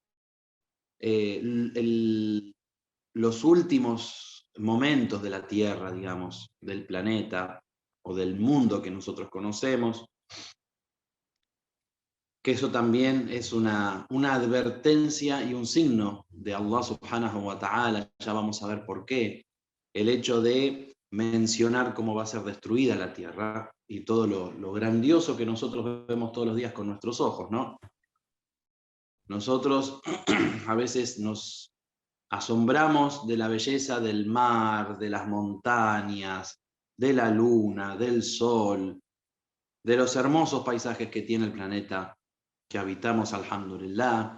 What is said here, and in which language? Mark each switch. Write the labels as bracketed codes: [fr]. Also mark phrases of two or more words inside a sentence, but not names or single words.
[es] los últimos momentos de la Tierra, digamos, del planeta o del mundo que nosotros conocemos, que eso también es una advertencia y un signo de [ar] الله سبحانه وتعالى. [es] Ya vamos a ver por qué. El hecho de mencionar cómo va a ser destruida la Tierra y todo lo grandioso que nosotros vemos todos los días con nuestros ojos, ¿no? Nosotros a veces nos asombramos de la belleza del mar, de las montañas, de la luna, del sol, de los hermosos paisajes que tiene el planeta que habitamos, alhamdulillah.